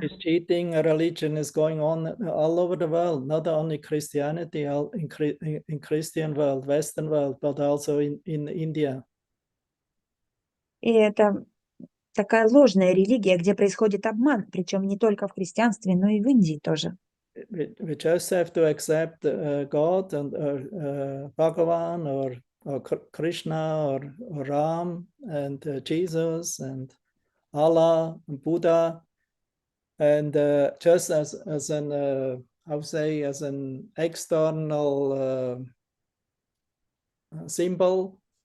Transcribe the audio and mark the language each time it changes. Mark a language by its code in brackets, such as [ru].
[en] This cheating religion is going on all over the world, not only Christianity, in Christian world, Western world, but also in India. [ru] И это такая ложная религия, где происходит обман, причем не только в христианстве, но и в Индии тоже. [en] We just have to accept God and Bhagavan or Krishna or Ram and Jesus and Allah and Buddha, and just as an as an external symbol,